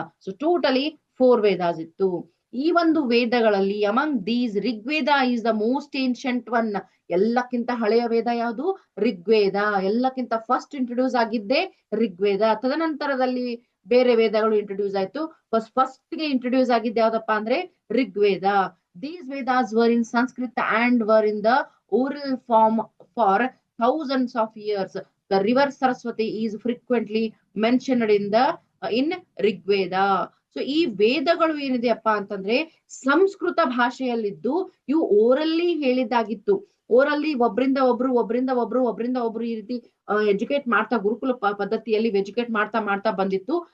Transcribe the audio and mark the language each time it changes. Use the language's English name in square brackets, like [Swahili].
[English] So totally 4 Vedas ಇತ್ತು. [Kannada] ಈ ಒಂದು ವೇದಗಳಲ್ಲಿ [English] Among these Rigveda is the most ancient one. [Kannada] ಎಲ್ಲಕ್ಕಿಂತ ಹಳೆಯ ವೇದ ಯಾವುದು, ಋಗ್ವೇದ. ಎಲ್ಲಕ್ಕಿಂತ ಫಸ್ಟ್ ಇಂಟ್ರೊಡ್ಯೂಸ್ ಆಗಿದ್ದೆ ಋಗ್ವೇದ. ತದನಂತರದಲ್ಲಿ ಬೇರೆ ವೇದಗಳು ಇಂಟ್ರೊಡ್ಯೂಸ್ ಆಯ್ತು. ಫಸ್ಟ್ ಗೆ ಇಂಟ್ರೊಡ್ಯೂಸ್ ಆಗಿದ್ದೆ ಯಾವ್ದಪ್ಪ ಅಂದ್ರೆ Rigveda. [English] These Vedas were in Sanskrit and were in the oral form for thousands of years. The river Saraswati is frequently mentioned in Rigveda. [Kannada] So ಈ ವೇದಗಳು ಏನಿದೆಯಪ್ಪ ಅಂತಂದ್ರೆ ಸಂಸ್ಕೃತ ಭಾಷೆಯಲ್ಲಿದ್ದು ಇವು ಓರಲ್ಲಿ ಹೇಳಿದ್ದಾಗಿತ್ತು. ಓರಲ್ಲಿ ಒಬ್ರಿಂದ ಒಬ್ರು ಈ ರೀತಿ ಎಜುಕೇಟ್ ಮಾಡ್ತಾ ಗುರುಕುಲ ಪದ್ಧತಿಯಲ್ಲಿ ಎಜುಕೇಟ್ ಮಾಡ್ತಾ ಮಾಡ್ತಾ ಬಂದಿತ್ತು.